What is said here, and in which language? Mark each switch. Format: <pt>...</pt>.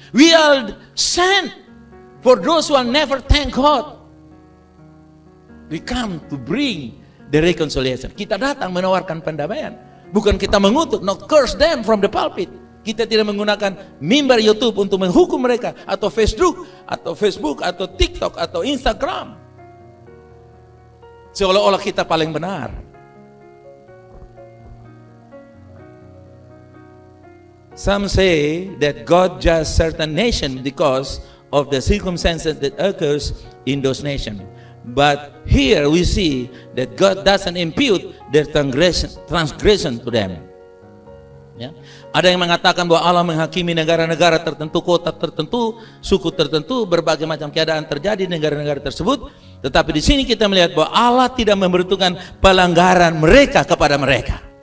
<en>We are sent for those who will never thank God. We come to bring the reconciliation.</en> <id>Kita datang menawarkan pendamaian, bukan kita mengutuk,</id> <en>not curse them from the pulpit.</en> <id>Kita tidak menggunakan mimbar YouTube untuk menghukum mereka, atau Facebook, atau TikTok, atau Instagram, seolah-olah kita paling benar.</id> <en>Some say that God judges certain nations because of the circumstances that occurs in those nations. But here we see that God doesn't impute their transgression to them.</en> <id>Ya. Ada yang mengatakan bahwa Allah menghakimi negara-negara tertentu, kota tertentu, suku tertentu, berbagai macam keadaan terjadi di negara-negara tersebut. Tetapi di sini kita melihat bahwa Allah tidak memperhitungkan pelanggaran mereka kepada mereka.</id>